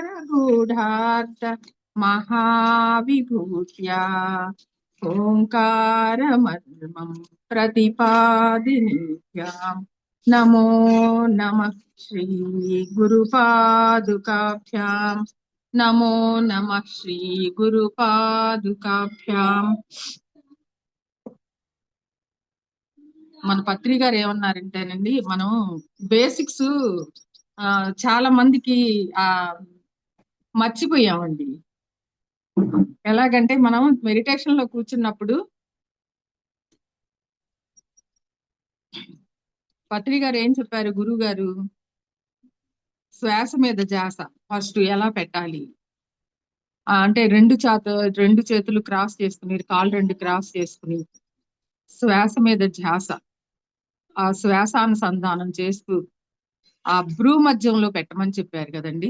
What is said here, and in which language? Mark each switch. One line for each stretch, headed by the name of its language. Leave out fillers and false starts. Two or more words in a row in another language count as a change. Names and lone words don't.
Sanskrit: गूढ़ार्थ महाविभूत्या ओंकार मर्मं प्रतिपादिनीभ्यां नमो नमः श्री गुरुपादुकाभ्यां नमो नमः श्री गुरुपादुकाभ्यां।
Telugu: మన పత్రి గారు ఏమన్నారంటేనండి, మనం బేసిక్స్ చాలా మందికి మర్చిపోయామండి. ఎలాగంటే మనం మెడిటేషన్ లో కూర్చున్నప్పుడు పత్రి గారు ఏం చెప్పారు, గురువు గారు శ్వాస మీద ధ్యాస ఫస్ట్ ఎలా పెట్టాలి అంటే రెండు చేతులు క్రాస్ చేసుకుని, కాళ్ళు రెండు క్రాస్ చేసుకుని శ్వాస మీద ధ్యాస, ఆ శ్వాసానుసంధానం చేస్తూ ఆ భ్రూ మధ్యంలో పెట్టమని చెప్పారు కదండి.